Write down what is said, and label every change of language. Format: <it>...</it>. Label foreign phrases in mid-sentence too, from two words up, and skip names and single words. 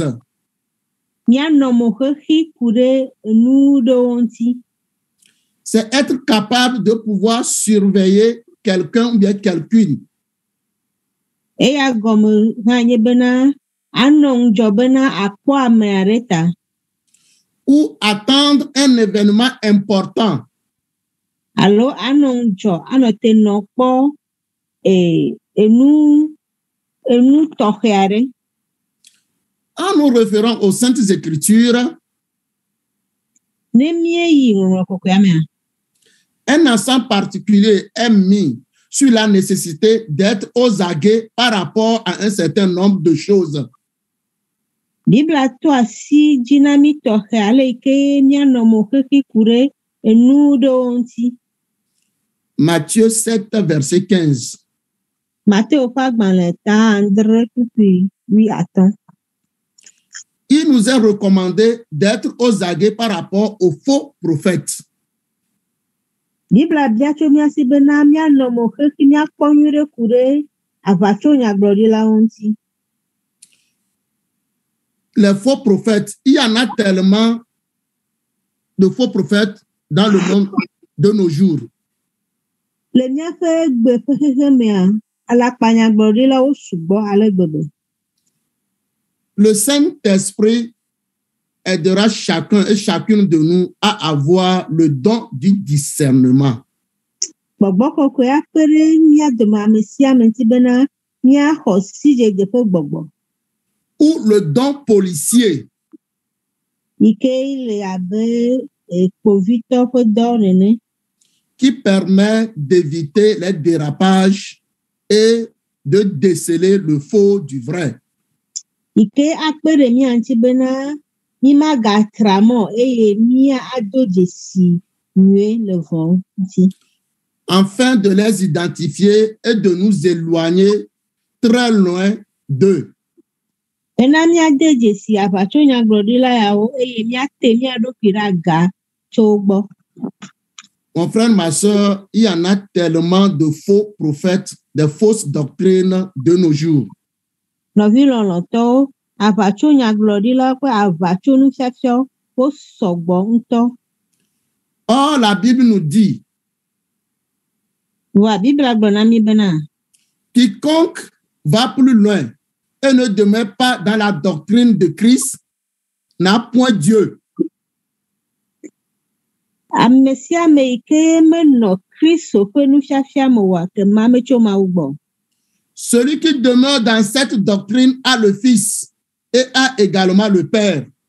<ee>Mianɔ mo xexi ku ɖe enu ɖewo ŋuti.</ee> <fr>C'est être capable de pouvoir surveiller quelqu'un ou bien quelqu'une.</fr> <ee>Eya gɔme hã nye bena anɔ ŋdzɔ bena akpɔ ame aɖe ta.</ee> <fr>Ou attendre un événement important.</fr> <ee>Alo anɔ ŋdzɔ anɔ te nɔ kpɔ enu tɔxɛ aɖe.</ee> <fr>En nous référant aux Saintes Écritures,</fr> <ee>Ne míeyi ŋɔŋlɔ kɔkɔea mea,</ee> <fr>un accent particulier est mis sur la nécessité d'être aux aguets par rapport à un certain nombre de choses.</fr> <ee>Bibla to asi dzi na mi tɔxɛ ale yi ke mianɔ mo xexi ku ɖe enu ɖewo ŋuti.</ee> <fr>Matthieu 7, verset 15.</fr> <ee>Mateo ƒe agbalẽ ta andre kpukpui 8.</ee> <fr>Il nous est recommandé d'être aux aguets par rapport aux faux prophètes.</fr> <ee>Bibla bia tso miasi bena mianɔ mo xexi miakpɔ nyui ɖe ku ɖe aʋatsonyagblɔɖilawo ŋuti.</ee> <fr>Les faux prophètes, il y en a tellement de faux prophètes dans le monde de nos jours.</fr> <ee>Le míaƒe gbe ƒe xexe mea, alakpanyagblɔɖilawo sugbɔ ale gbegbe.</ee> <fr>Le Saint-Esprit aidera chacun et chacune de nous à avoir le don du discernement.</fr> <ee>Gbɔgbɔ kɔkɔe akpe ɖe mía dome ame sia ame ŋuti bena míaxɔ sidzedze ƒe gbɔgbɔ.</ee> <fr>Ou le don policier,</fr> <ee>Yi ke le abe kpovitɔ ƒe dɔ nene.</ee> <fr>qui permet d'éviter les dérapages et de déceler le faux du vrai.</fr> <ee>Yi ke akpe ɖe mía ŋuti bena mímagatra mɔ eye míado dzesi nyuie le vɔ ŋuti.</ee> <fr>Afin de les identifier et de nous éloigner très loin d'eux.</fr> <ee>Bena míade dzesi aʋatsonyagblɔɖila yawo eye míate mía ɖokui ɖe aga tso wo gbɔ.</ee> <fr>Mon frère, ma soeur, il y en a tellement de faux prophètes, de fausses doctrines de nos jours.</fr> <ee>Nɔvi lɔlɔ̃tɔwo, aʋatsonyagblɔɖila ƒe aʋatsonufiafiawo wo sɔgbɔ ŋutɔ.</ee> <fr>Or, la Bible nous dit,</fr> <ee>Wa Bibla gblɔ na mi bena</ee> <fr>quiconque va plus loin et ne demeure pas dans la doctrine de Christ n'a point Dieu. Celui qui demeure dans cette doctrine a le Fils et a également le Père.</fr>